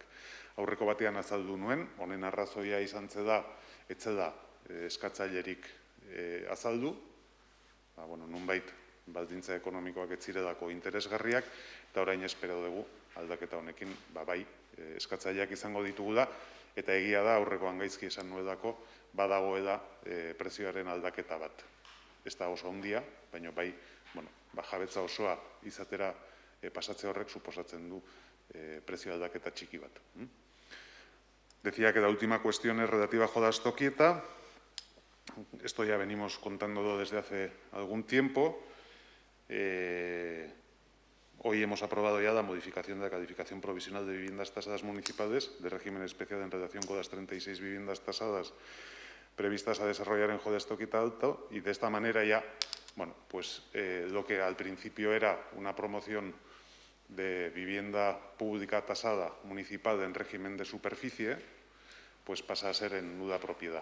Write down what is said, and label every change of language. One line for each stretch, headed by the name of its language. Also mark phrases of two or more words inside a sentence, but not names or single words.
Basque: Aurreko batean azaldu nuen, honen arrazoia izan zeda, etzela eskatzailerik azaldu, nunbait baldintza ekonomikoak ez zirelako interesgarriak, eta orain espero dugu aldaketa honekin, bai, eskatzaileak izango ditugula, eta egia da aurrekoan gaizki esan nuelako, badagoela prezioaren aldaketa bat. Ez da oso handia, baina bai, jabetza osoa izatera pasatze horrek suposatzen du prezio aldaketa txiki bat.
Spanish: Decía que la última cuestión es relativa a Jolastokieta. Esto ya venimos contándolo desde hace algún tiempo. Hoy hemos aprobado ya la modificación de la calificación provisional de viviendas tasadas municipales de régimen especial en relación con las 36 viviendas tasadas previstas a desarrollar en Jolastokieta Alto, y de esta manera ya, lo que al principio era una promoción de vivienda pública tasada municipal en régimen de superficie, pues pasa a ser en nuda propiedad.